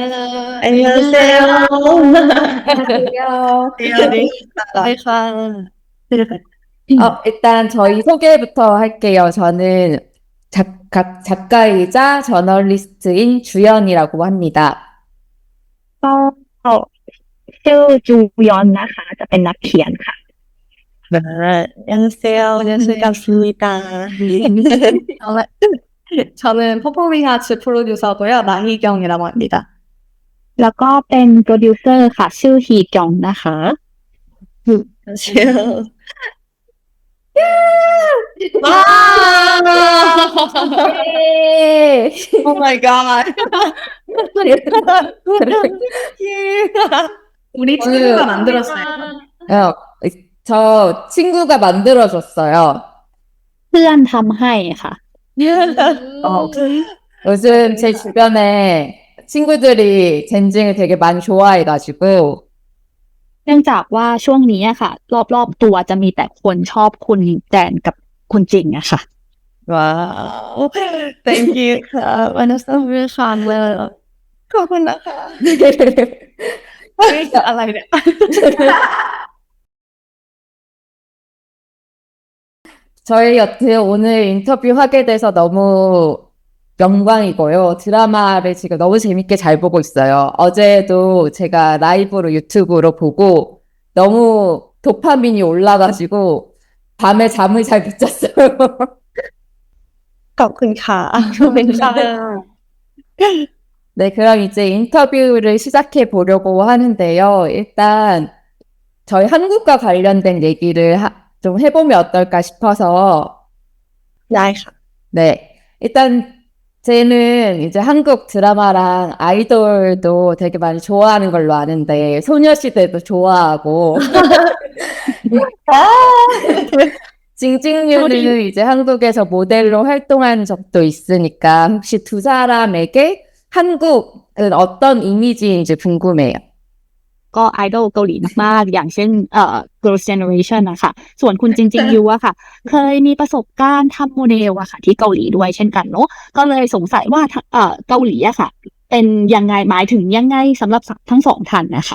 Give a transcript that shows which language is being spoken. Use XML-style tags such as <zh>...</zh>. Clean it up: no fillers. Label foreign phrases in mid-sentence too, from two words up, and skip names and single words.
<en>Hello.</en> <ko>안녕하세요. 안녕하세요. 네, 일단 저희 소개부터 할게요. 저는 작가이자 저널리스트인 주연이라고 합니다.</ko> <th>ก็ชื่อจูยอนนะคะจะเป็นนักเขียนค่ะ</th> <ko>안녕하세요. 반갑습니다. 저는 퍼포밍 아츠 프로듀서고요. 나희경이라고 합니다.</ko> <th>แล้วก็เป็นโปรดิวเซอร์ค่ะชื่อฮีจองนะคะ</th> <ko>안녕하세요. 예!</ko> <en>Oh my god.</en> <ko>우리 친구가 만들었어요. 어, 저 친구가 만들어줬어요.</ko> <th>เพื่อนทำให้ค่ะ</th> <ko>요즘 제 주변에 친구들이 젠징을 되게 많이 좋아해가지고</ko> <th>เนื่องจากว่าช่วงนี้อะค่ะรอบๆตัวจะมีแต่คนชอบคุณแจนกับคุณจริงอะค่ะ</th> <en>와우. Thank you.</en> <th>만났으면 ขอบคุณนะคะ. อะไรเนี่ย</th> <ko>저희 여튼 오늘 인터뷰하게 돼서 너무 영광이고요. 드라마를 지금 너무 재밌게 잘 보고 있어요. 어제도 제가 라이브로 유튜브로 보고 너무 도파민이 올라가지고 밤에 잠을 잘 못 잤어요.</ko> <th>ขอบคุณค่ะ.</th> <ko>네, 그럼 이제 인터뷰를 시작해 보려고 하는데요. 일단 저희 한국과 관련된 얘기를 좀 해보면 어떨까 싶어서.</ko> <th>ได้ค่ะ.</th> <ko>네, 일단 쟤는 이제 한국 드라마랑 아이돌도 되게 많이 좋아하는 걸로 아는데 소녀시대도 좋아하고 징징류는 이제 한국에서 모델로 활동한 적도 있으니까 혹시 두 사람에게 한국은 어떤 이미지인지 궁금해요.</ko> <th>ก็ไอดอลเกาหลีมากๆอย่างเช่นGirls' Generation นะคะส่วนคุณจริงๆยูอะค่ะเคยมีประสบการณ์ทำโมเดลอะค่ะที่เกาหลีด้วยเช่นกันเนาะก็เลยสงสัยว่าเกาหลีอะค่ะเป็นยังไงหมายถึงยังไงสำหรับทั้งสองท่านนะคะ</th>